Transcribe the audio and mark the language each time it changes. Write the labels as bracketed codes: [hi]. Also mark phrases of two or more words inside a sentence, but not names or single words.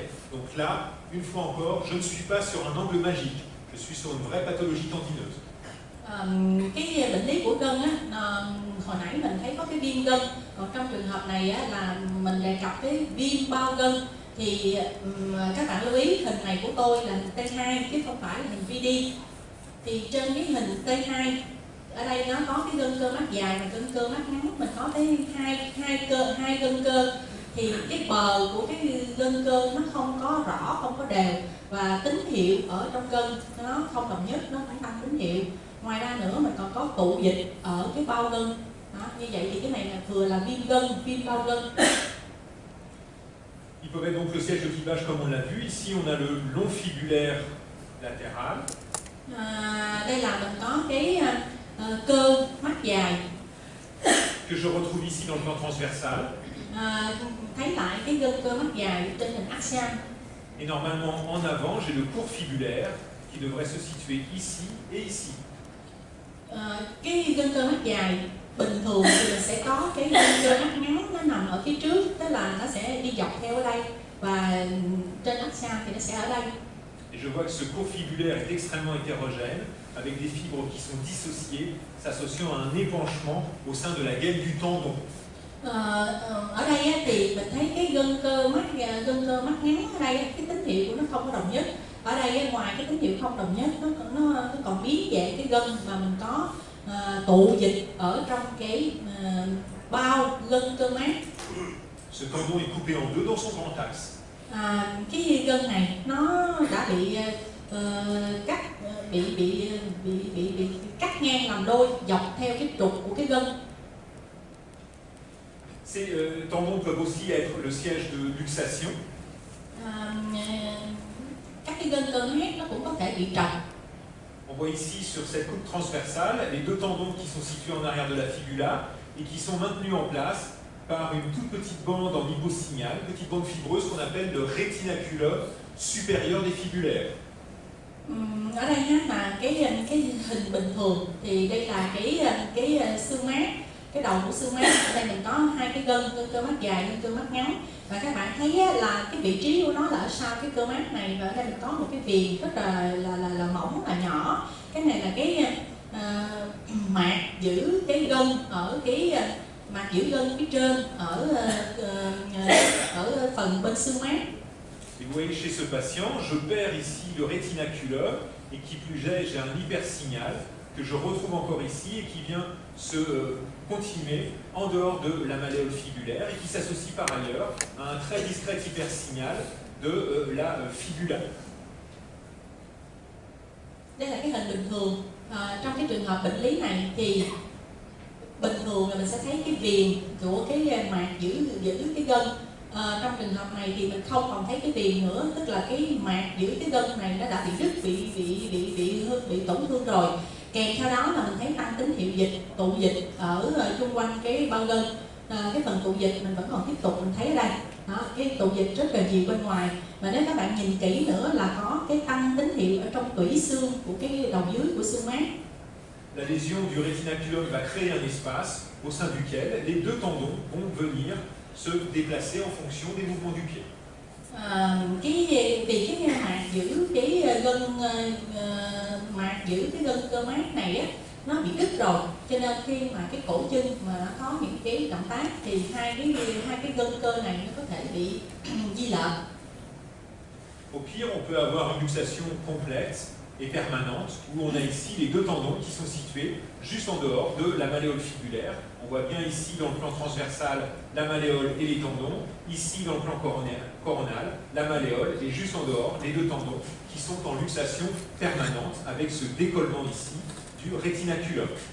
[fr] Donc là, une fois encore, je ne suis pas sur un angle magique, je suis sur une vraie pathologie tendineuse. [vi] Cái bệnh lý của gân hồi nãy mình thấy có cái viêm gân, còn trong trường hợp này là mình đề cập cái viêm bao gân. Thì các bạn lưu ý hình này của tôi là hình T2 chứ không phải là hình VD. Thì trên cái hình T2 ở đây nó có cái gân cơ mát dài và gân cơ mát ngắn, mình có tới hai gân cơ, thì cái bờ của cái gân cơ nó không có rõ, không có đều, và tín hiệu ở trong gân nó không đồng nhất, nó phải tăng tín hiệu. Ngoài ra nữa mình còn có tụ dịch ở cái bao gân đó, như vậy thì cái này là vừa là viêm bao gân. [fr] Ils peuvent être donc le siège de clivage comme on l'a vu. Ici, on a le long fibulaire latéral. [vi] Đây là mình có cái cơ mắt dài. [fr] Que je retrouve ici dans le plan transversal. [vi] Thấy lại cái gân cơ mắt dài trên hình axial. [fr] Et normalement, en avant, j'ai le court fibulaire qui devrait se situer ici et ici. [vi] Cái gân cơ mắt dài bình thường thì mình sẽ có cái gân cơ mắt ngắn nó nằm ở phía trước, tức là nó sẽ đi dọc theo ở đây, và trên axial thì nó sẽ ở đây. [fr] Et je vois que ce court fibulaire est extrêmement hétérogène, avec des fibres qui sont dissociées, s'associant à un épanchement au sein de la gaine du tendon. [vi] Ở đây thì mình thấy cái gân cơ mắt ngắn ở đây cái tín hiệu của nó không có đồng nhất. Ở đây ngoài cái tín hiệu không đồng nhất nó còn biến dạng cái gân mà mình có tụ dịch ở trong cái bao gân cơ mát. [fr] Ce tendon est coupé en deux dans son grand axe. [vi] Cái gân này nó đã bị cắt ngang làm đôi dọc theo cái trục của cái gân. [fr] Ces tendons peuvent aussi être le siège de luxation. [vi] Các cái gân cơ mát nó cũng có thể bị trật. [fr] On voit ici sur cette coupe transversale les deux tendons qui sont situés en arrière de la fibula et qui sont maintenus en place par une toute petite bande en hyposignal, une petite bande fibreuse qu'on appelle le rétinaculum supérieur des fibulaires. [vi] Ở đây là cái hình bình thường thì đây là cái xương mát, cái đầu của xương mát. Ở đây mình có hai cái gân cơ mát dài, gân cơ mát ngắn, và các bạn thấy là cái vị trí của nó là ở sau cái cơ mát này, và ở đây mình có một cái viền rất là mỏng, là nhỏ. Cái này là cái mạc giữ cái gân ở cái mạc giữ gân phía trên ở phần bên xương mát. [fr] Et vous voyez chez ce patient, je perds ici le rétinaculum et qui plus est, j'ai un hypersignal que je retrouve encore ici et qui vient se continuer en dehors de la malléole fibulaire et qui s'associe par ailleurs à un très discret hypersignal de la fibula. [vi] Đây là cái hình bình thường. Trong cái trường hợp bệnh lý này thì bình thường là mình sẽ thấy cái viền của cái mạc giữ cái gân. Trong trường hợp này thì mình không còn thấy cái viền nữa, tức là cái mạc giữ cái gân này nó đã bị đứt, bị tổn thương rồi. Kèm theo đó là mình thấy tăng tín hiệu dịch, tụ dịch ở chung quanh cái bao gân. Cái phần tụ dịch mình vẫn còn tiếp tục, mình thấy ở đây. Đó, cái tụ dịch rất là nhiều bên ngoài. Và nếu các bạn nhìn kỹ nữa là có cái tăng tín hiệu ở trong tủy xương của cái đầu dưới của xương mát. [fr] La lésion du rétinaculum va créer un espace au sein duquel les deux tendons vont venir se déplacer en fonction des mouvements du pied. [vi] Vì cái mạc giữ cái gân cơ mát này á, nó bị đứt rồi, cho nên khi mà cái cổ chân mà nó có những cái động tác thì hai cái gân cơ này nó có thể bị di lệch. [fr] Au pire, on peut avoir une luxation complète et permanente, où on a ici les deux tendons qui sont situés juste en dehors de la malléole fibulaire. On voit bien ici dans le plan transversal la malléole et les tendons, ici dans le plan coronal, la malléole et juste en dehors les deux tendons qui sont en luxation permanente avec ce décollement ici du rétinaculum.